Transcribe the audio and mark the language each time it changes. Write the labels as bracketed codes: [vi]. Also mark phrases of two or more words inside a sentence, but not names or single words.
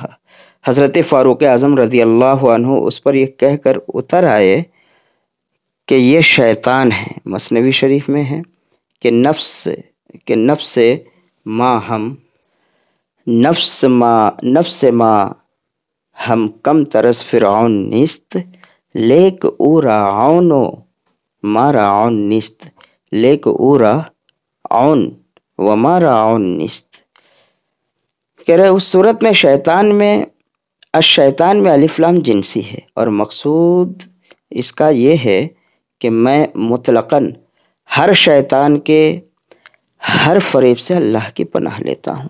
[ur] حضرت فاروق اعظم رضی اللہ عنہ اس پر یہ کہہ کر اتر آئے کہ یہ شیطان ہے۔ مثنوی شریف میں ہے کہ [fa] نفس ما ہم کم ترس فرعون نیست، لیک او را عونو مارا عون نیست، لیک او را عون و مارا عون نیست۔ [ur] کہہ رہے اس صورت میں شیطان میں الف لام جنسی ہے، اور مقصود اس کا یہ ہے کہ میں مطلقاً ہر شیطان کے ہر فریب سے اللہ کی پناہ لیتا ہوں۔